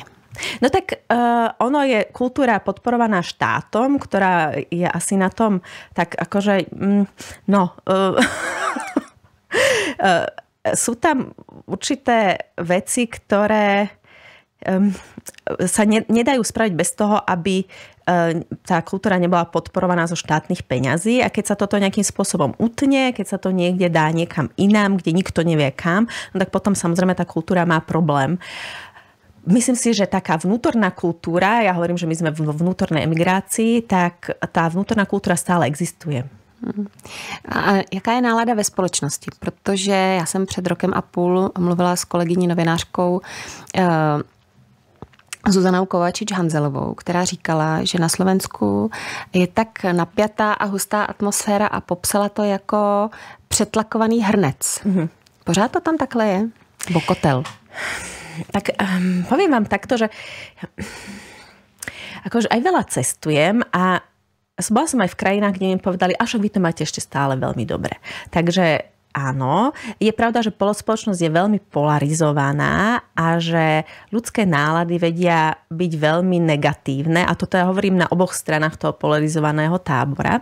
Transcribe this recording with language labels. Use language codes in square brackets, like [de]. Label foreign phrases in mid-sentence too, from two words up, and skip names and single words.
[sk] No tak ono je kultúra podporovaná štátom, ktorá je asi na tom tak akože sú tam určité veci, ktoré sa nedajú spraviť bez toho, aby tá kultúra nebola podporovaná zo štátnych peňazí a keď sa toto nejakým spôsobom utne, keď sa to niekde dá niekam inám, kde nikto nevie kam, no tak potom samozrejme tá kultúra má problém. Myslím si, že taká vnútorná kultúra, ja hovorím, že my sme vo vnútornej emigrácii, tak tá vnútorná kultúra stále existuje. [cs] A jaká je nálada ve společnosti? Protože já jsem před rokem a půl mluvila s kolegyní novinářkou Zuzanou Kovačič-Hanzelovou, která říkala, že na Slovensku je tak napjatá a hustá atmosféra a popsala to jako přetlakovaný hrnec. Pořád to tam takhle je? Bo kotel? [sk] Tak poviem vám takto, že akože aj veľa cestujem a bola som aj v krajinách, kde mi povedali, a však vy to máte ešte stále veľmi dobre. Takže áno, je pravda, že spoločnosť je veľmi polarizovaná a že ľudské nálady vedia byť veľmi negatívne a toto ja hovorím na oboch stranách toho polarizovaného tábora.